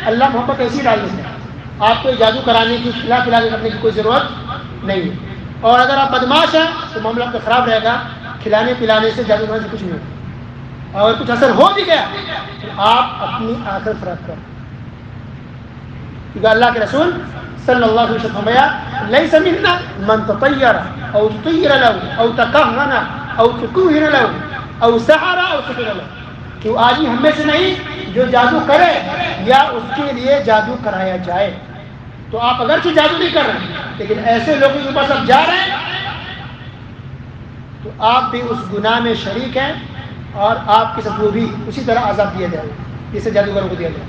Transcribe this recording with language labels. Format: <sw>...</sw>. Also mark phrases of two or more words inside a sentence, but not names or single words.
<ur>اللہ محبت ایسی ڈال دیتے ہیں. آپ کو جادو کرانے کی، کھلا پلا کے کرنے کی کوئی ضرورت نہیں ہے. اور اگر آپ بدماش ہیں تو معاملہ آپ کا خراب رہے گا. کھلانے پلانے سے، جادو کرنے سے کچھ نہیں ہوگا. اور کچھ اثر ہو بھی گیا تو آپ اپنی آخرت خراب کریں.</ur> <ar>کیونکہ اللہ کے رسول صلی اللہ علیہ وسلم فرمایا لیس منا من تطیر او تطیر له او تکہن او تکہن له او سحر او سحر له،</ar> <ur>کہ وہ آدمی ہم میں سے نہیں جو جادو کرے یا اس کے لیے جادو کرایا جائے. تو آپ اگرچہ جادو نہیں کر رہے ہیں لیکن ایسے لوگوں کے پاس آپ جا رہے ہیں تو آپ بھی اس گناہ میں شریک ہیں اور آپ کے ساتھ وہ بھی اسی طرح عذاب دیا جائے جسے جادوگروں کو دیا جائے.</ur>